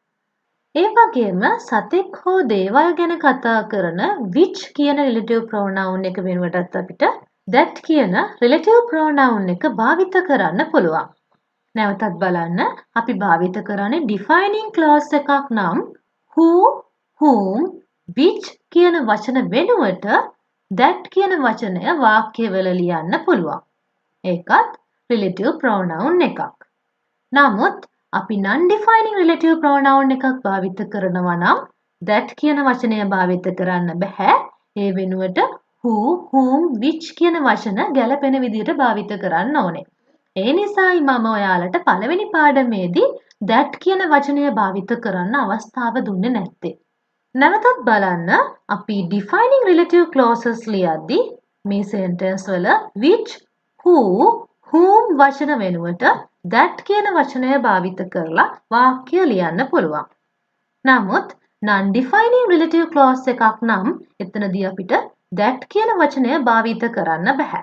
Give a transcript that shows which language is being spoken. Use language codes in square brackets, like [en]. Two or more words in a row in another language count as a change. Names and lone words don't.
[si] ඒ වගේම සතෙක් හෝ දේවල් ගැන කතා කරන which කියන [en] relative pronoun [si] එක වෙනුවටත් අපිට that කියන [en] relative pronoun [si] එක භාවිත කරන්න පුළුවන්. නැවතත් බලන්න අපි භාවිත කරන්නේ [en] defining clause [si] එකක් නම් [en] who, whom, which [si] කියන වචන වෙනුවට that කියන වචනය වාක්‍යවල ලියන්න පුළුවන්. ඒකත් [en] relative pronoun [si] එකක්. නමුත් අපි [en] non-defining relative pronoun [si] එකක් භාවිත කරනවා නම් that කියන වචනය භාවිත කරන්න බෑ. ඒ වෙනුවට [en] who, whom, which [si] කියන වචන ගැලපෙන විදිහට භාවිත කරන්න ඕනේ. ඒ නිසායි මම ඔයාලට පළවෙනි පාඩමේදී that කියන වචනය භාවිත කරන්න අවස්ථාව දුන්නේ නැත්තේ. නැවතත් බලන්න අපි [en] defining relative clauses [si] ලියද්දී මේ sentence වල [en] which, who, whom [si] වචන වෙනුවට that කියන වචනය භාවිත කරලා වාක්‍ය ලියන්න පුළුවන්. නමුත් [en] non-defining relative clause [si] එකක් නම් එතනදී අපිට that කියන වචනය භාවිත කරන්න බෑ.